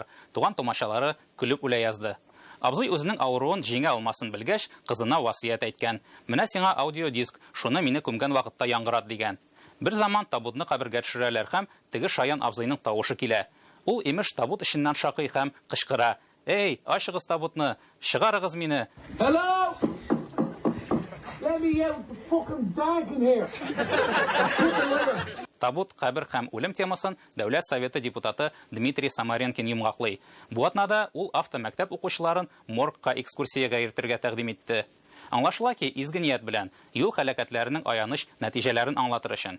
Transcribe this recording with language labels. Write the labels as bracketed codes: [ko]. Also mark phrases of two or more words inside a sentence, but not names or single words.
[tt] Туган томашалары көлеп үлә язды. Абзый үзенең авыруын җиңә алмасын белгәч, кызына васыят әйткән. Менә сиңа аудиодиск, шуны мине күмгән вакытта яңгырат дигән. Бер заман табутны кабергә төшерәләр һәм теге Шаян абзыйның тавышы килә. Ул имеш табут эшеннән шакый һәм кычкыра: "Эй, ачыгыз табутны, чыгарыгыз мине!" [en] Hello? Let me get the fucking bag in here. [tt] Табут, кабер һәм үлем темасын Дәүләт Советы депутаты Дмитрий Самаренкин йомгаклый. Бу атнада ул автомәктәп укучыларын моргка экскурсиягә йөртергә тәкъдим итте. Аңлашыла ки, изге ният белән юл һәлакәтләренең аяныч нәтиҗәләрен аңлатыр өчен.